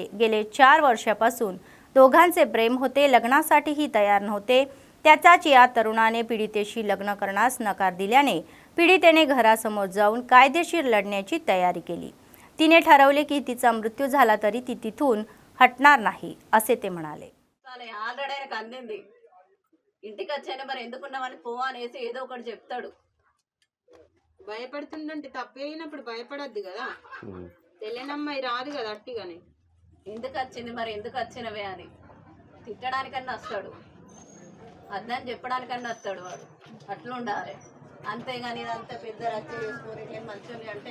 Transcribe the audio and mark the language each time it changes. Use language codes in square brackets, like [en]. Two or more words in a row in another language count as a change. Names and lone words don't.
[mr] गेले 4 वर्षापासून दोघांचे प्रेम होते, लग्नासाठीही तयार नव्हते। त्याचाच या तरुणाने पीडितेशी लग्न करण्यास नकार दिल्याने पीडितेने घरासमोर जाऊन कायदेशीर लढण्याची तयारी केली। तिने ठरवले की तिचा मृत्यू झाला तरी ती तिथून हटणार नाही असे ते म्हणाले। [te] ఆల్రెడీ ఆయనకు అందింది, ఇంటికి వచ్చాను మరి ఎందుకున్నామని పో అనేసి ఏదో ఒకటి చెప్తాడు। భయపడుతుందంటే తప్పే అయినప్పుడు భయపడద్దు కదా, తెలియనమ్మాయి రాదు కదా అట్టిగానే। ఎందుకు వచ్చింది మరి ఎందుకు వచ్చినవే అని తిట్టడానికన్నా వస్తాడు, అర్థం చెప్పడానికన్నా వస్తాడు వాడు, అట్లా ఉండాలి అంతేగాని ఇదంతా పెద్ద రచ్చ చేసుకొని మంచిగా అంటే